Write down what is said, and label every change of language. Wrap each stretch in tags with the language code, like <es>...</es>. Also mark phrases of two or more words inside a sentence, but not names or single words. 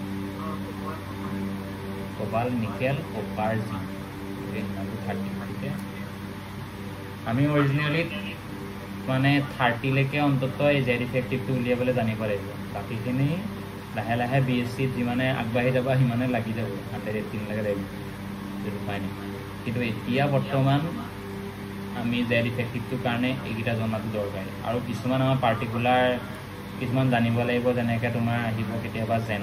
<hi>कोबाल निकेल कॉपर जिंक ये नाम 30 ठीक है</hi> <as>আমি অৰিজিনালি মানে 30 লৈকে অন্তত এই জেড ইফেক্টিভটো উলিয়াবলৈ জানিব লাগিব বাকীখিনি লাহে লাহে বিএসসি যিমানে আগবাঢ়ি যাব সিমানে লাগি যাব 118 লাগে লাগিব সেইটো উপায় নাই কিন্তু এতিয়া বৰ্তমান আমি জেড ইফেক্টিভটোৰ কাৰণে এইকেইটা জনাটো দৰকাৰী আৰু কিছুমান আমাৰ পাৰ্টিকুলাৰ কিছুমান জানিব লাগিব যেনেকৈ তোমাৰ আহিব কেতিয়াবা</as>